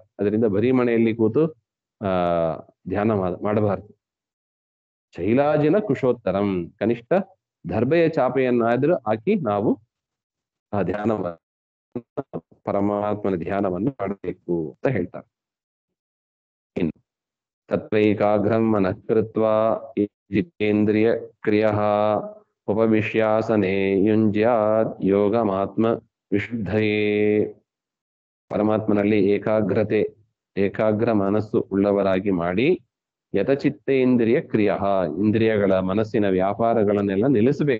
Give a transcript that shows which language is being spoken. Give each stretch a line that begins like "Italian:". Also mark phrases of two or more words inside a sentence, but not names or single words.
Kannada: ಅದರಿಂದ ಬರೀ ಮನೆಯಲ್ಲಿ ಕೂತು ಧ್ಯಾನ ಮಾಡಬಾರದು.
Sanskrit: ಶೈಲಾಜಿನ ಕುಶೋತ್ತರಂ,
Kannada: ಕನಿಷ್ಠ ದರ್ಭೆಯ ಚಾಪೆಯನ್ನಾದ್ರೂ ಹಾಕಿ ನಾವು ಆ ಪರಮಾತ್ಮನ ಧ್ಯಾನವನ್ನು ಮಾಡಬೇಕು ಅಂತ ಹೇಳ್ತಾರೆ.
Sanskrit: ಇನ್ನು ತತ್ವೈಕಾಗ್ರಂ ಮನಃ ಕೃತ್ವಾ ಜಿತೇಂದ್ರಿಯ ಕ್ರಿಯಃ ಉಪವಿಶ್ಯಾಸನೆ ಯುಂಜ್ಯಾತ್ ಯೋಗಮಾತ್ಮ ವಿಶುದ್ಧಯೇ.
Kannada: ಪರಮಾತ್ಮನಲ್ಲಿ ಏಕಾಗ್ರ ಮನಸ್ಸು ಉಳ್ಳವರಾಗಿ ಮಾಡಿ,
Sanskrit: ಯತಚಿತ್ತೇಂದ್ರಿಯ ಕ್ರಿಯ,
Kannada: ಇಂದ್ರಿಯಗಳ ಮನಸ್ಸಿನ ವ್ಯಾಪಾರಗಳನ್ನೆಲ್ಲ ನಿಲ್ಲಿಸಬೇಕು.